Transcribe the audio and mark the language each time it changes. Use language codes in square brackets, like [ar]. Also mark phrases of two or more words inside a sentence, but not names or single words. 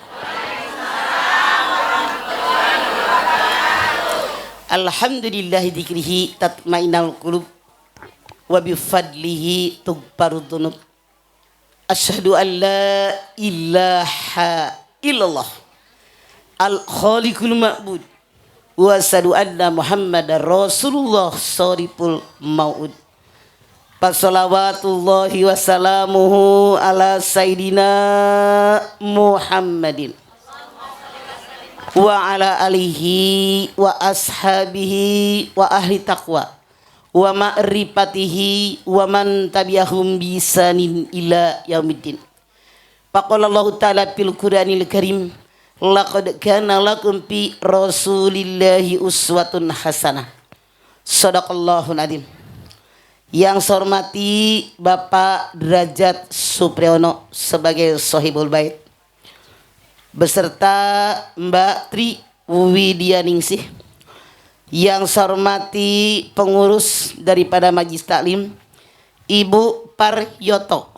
[ar] الحمد لله ذكره تطمئن القلوب وبفضله تغفر الذنوب. أشهد أن لا إله إلا الله الخالق المعبود وأشهد أن محمدا رسول الله شريف الموعود. فصلوات الله وسلامه على سيدنا محمد وعلى آله وأصحابه وأهل تقوى ومعرفته ومن تبعهم بإحسان إلى يوم الدين. فقال الله تعالى في القرآن الكريم لقد كان لكم في رسول الله أسوة حسنة. صدق الله العظيم. [id] Yang saya hormati Bapak Derajat Supriyono sebagai Sohibul Bait, beserta Mbak Tri Widyaningsih. Yang saya hormati pengurus daripada Majelis Taklim, Ibu Paryoto.